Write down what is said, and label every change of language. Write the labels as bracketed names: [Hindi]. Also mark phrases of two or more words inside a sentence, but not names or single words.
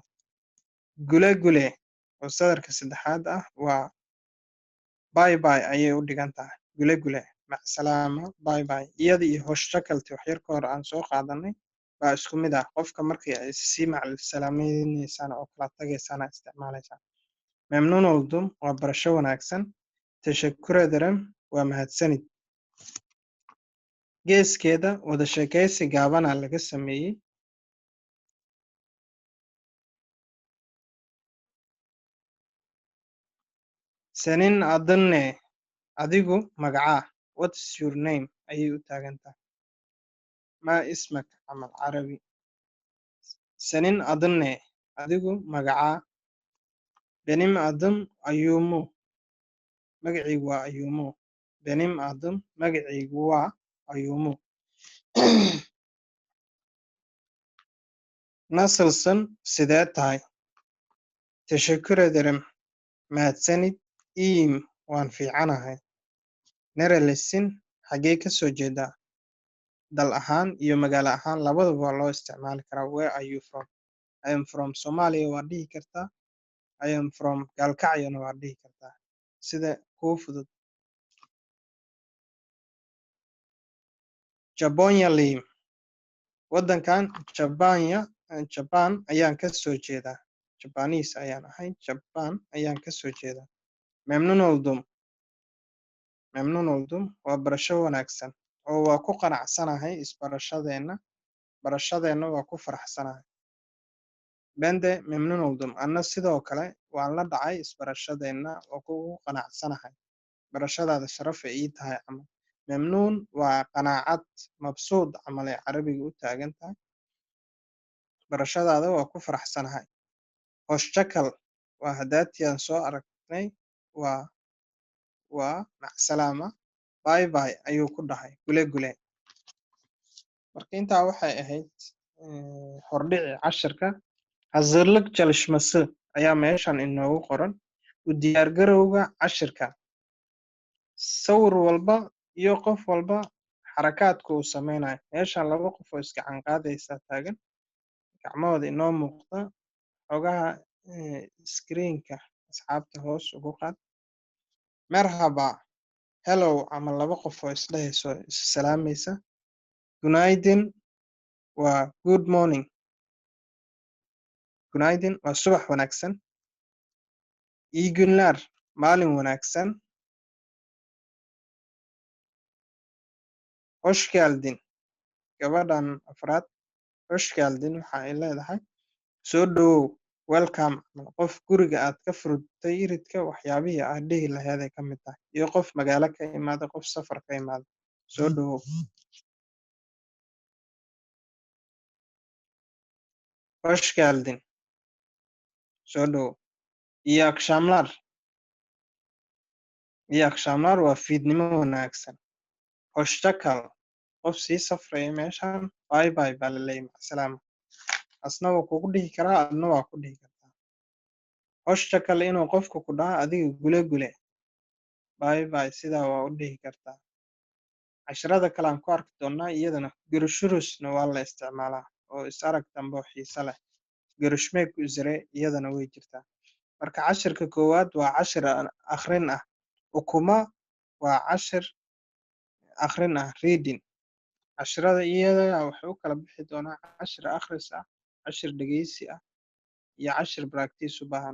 [Turkish] Gule gule [Somali] oo sadarka saddexaad ah waa [English] bye bye [Somali] ayay u dhigan tahay. [Turkish] Gule gule [Somali] macsalaama [English] bye bye [Somali] iyada iyo [Turkish] hoşça kalti [Somali] wax yar ka hor aan soo qaadanay baa isku mid ah. Qofka markii ay sii macsalaamaynaysaan oo kala tagaysaan isticmaalaysaan. [Turkish] Memnun oldum [Somali] waa barasho wanaagsan. [Turkish] Teşekkür ederim [Somali] waa mahadsanid. Geeskeeda wada sheekaysi gaabana laga sameeyey. [Turkish] Senin adın ne? [Somali] Adigu magacaa. [English] What's your name [Somali] ayay u taagan tahay. [Arabic] Ma ismak [Somali] camal carabi. [Turkish] Senin adın ne? [Somali] Adigu magacaa. [Turkish] Benim adım Ayumu. [Somali] Magacaygu waa Ayumu. [Turkish] Benim adım [Somali] magacaygu waa Ayumu. Nasılsın sidee tahay. [Turkish] Teşekkür ederim [Somali] mahadsanid. İyiyim waan fiicanahay. Nerelisin xagee ka soo jeedaa. Dal ahaan iyo magaalo ahaan labadaba waa loo isticmaali karaa. [English] Where are you from? I am from Somalia [Somali] waa dhihi kartaa. [English] I am from [Somali] Galkacyona waa dhihi kartaa. Sida kuu fudud. Japonyaliyim waddankan Japan ayaan ka soo jeedaa. Japanese ayaan ahay. Japan ayaan ka soo jeedaa. [Turkish] Memnun oldum. Memnun oldum [Somali] waa barasho wanaagsan oo waa ku qanacsanahay isbarashadeena. Barashadeena waa ku faraxsanahay. [Turkish] Bende memnun oldum [Somali] anna sidoo kale waan la dhacay isbarashadeena oo ku qanacsanahay. Barashadaada sharaf ay ii tahay camal. Memnun waa qanaacad mabsuud camal ay carabiga u taagan tahay. Barashadaada waa ku faraxsanahay. [Turkish] Hoşça kal [Somali] waa hadaatiyaan soo aragnay waa macsalaama. [English] Bye bye [Somali] ayuu ku dhahay. [Turkish] Gule gule. [Somali] Marka intaa waxay ahayd hordhici cashirka. [Turkish] Hazırlık çalışması [Somali] ayaa meeshan inoogu qoran. U diyaargarowga cashirka. Sawir walba iyo qof walba xarakaadka uu sameynayo. Meeshan laba qof oo iska canqaadaysa taagan. Gacmahooda inoo muuqda. Xogaha screenka asxaabta hoos ugu qaad. Marhaba, hello ama laba qof oo isdhehayso is salaamaysa. Gunaydin waa [English] good morning. [Somali] Gunaydin waa subax wanaagsan. [Turkish] İyi günler, [Somali] maalin wanaagsan. [Turkish] Hoş geldin. [Somali] Gabadhan afraad, [Turkish] hoş geldin [Somali] waxa ay leedahay soo dhawow, welcome. Qof guriga aad ka furtay iridka waxyaabihii aad dhihi lahayd ay ka mid tahay, iyo qof magaalo ka imaada, qof safar ka imaada. Soo dhawow. [Turkish] Hoş geldin. [Somali] Soo dhawow. [Turkish] İyi akşamlar. İyi akşamlar [Somali] waa fiidnimo wanaagsan. [Turkish] Hoşça kal. [Somali] Qof sii safraya meeshan [English] bye bye [Somali] baa la leeyahay, macasalaama. Asna waa kugu dhihi karaa, adna waa ku dhihi kartaa. [Turkish] Hoşça kal [Somali] inuu qofku ku dhaho adiga [Turkish] gule gule. [English] Bye bye [Somali] sidaa waa u dhihi kartaa. Casharada kale aan ku arki doonaa iyadana görüşürüzna waa la isticmaalaa oo is arag dambe oo xiiso leh. [Turkish] Görüşmek üzere [Somali] iyadana way jirtaa. Marka cashirka koowaad waa cashir akhrin ah. Ukuma waa cashir akhrin ah, reading. Casharada iyada waxay u kala bixi doonaa cashir akhris ah, cashir dhegeysi ah, iyo cashir practice u baahan.